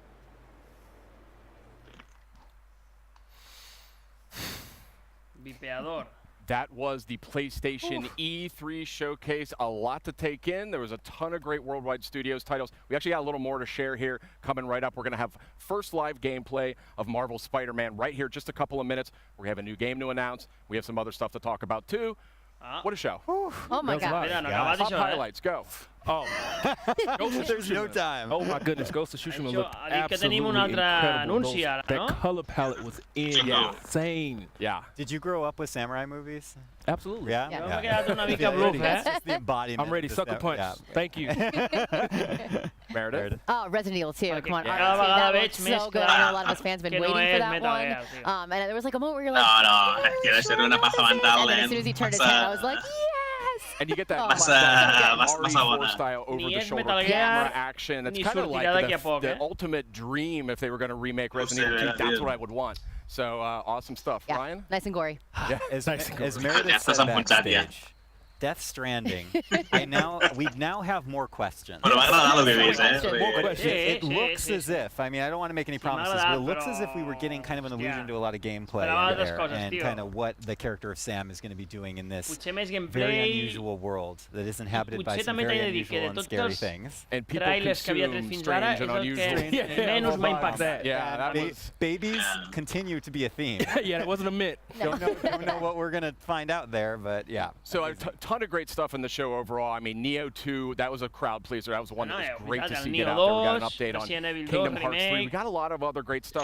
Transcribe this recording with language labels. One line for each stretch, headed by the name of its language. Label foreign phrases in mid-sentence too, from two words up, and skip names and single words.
English: Vipeador. That was the PlayStation E3 showcase. A lot to take in. There was a ton of great worldwide studios titles. We actually got a little more to share here coming right up. We're going to have first live gameplay of Marvel Spider-Man right here, just a couple of minutes. We have a new game to announce. We have some other stuff to talk about too. What a show. Oh my God. Top highlights, go. Oh, there's no time. Oh my goodness, Ghost of Tsushima looked
Catalan: que tenim un altre anunci ara, no?
English: That color palette was insane. Yeah. Did you grow up with samurai movies? Absolutely. Yeah.
Catalan: Jo m'he quedat una mica bluff,
English: That's just the embodiment. I'm ready, of sucker punch. Yeah. Thank you. Meredith. Oh, Resident Evil 2. Come on,
Catalan: Cada
English: honestly,
Catalan: vegada
English: that
Catalan: veig
English: looks
Catalan: més
English: so good.
Catalan: clar
English: I know a lot of us fans have been
Catalan: que no
English: waiting
Catalan: és
English: for that
Catalan: Metal
English: one.
Catalan: Gear, tio.
English: And there was like a moment where you're like,
Catalan: No, és que deve ser una
Spanish: paja mental,
English: and then as soon as he turned his head, I was like, yes! And you get that
Catalan: massa bona.
English: style over
Catalan: Ni
English: the
Catalan: és
English: shoulder
Catalan: Metal
English: camera
Catalan: Gear,
English: action. It's
Catalan: ni
English: kind of like
Catalan: sortirà d'aquí a poc,
English: the ultimate dream if they were going to remake Resident Evil 2. That's what I would want. So awesome stuff. Yeah, Ryan? nice and gory. Yeah, As nice and gory. Meredith said backstage, Death Stranding. We now have more questions.
Catalan: Però m'ha agradat el que he vist,
English: It looks as if, I mean, I don't want to make any promises, but it looks as if we were getting kind of an allusion to a lot of gameplay there, and kind of what the character of Sam is going to be doing in this very unusual world that is inhabited by some very unusual and scary things. And people consume strange and unusual.
Catalan: Menys m'ha impactat.
English: Yeah, that was... Babies continue to be a theme. Yeah, it wasn't a myth. Don't know what we're going to find out there, but yeah. So a ton of great stuff in the show overall. I mean, Neo 2, that was a crowd pleaser. That was one that was great to see get out there. We got an update on Kingdom Hearts 3. We got a lot of other great stuff.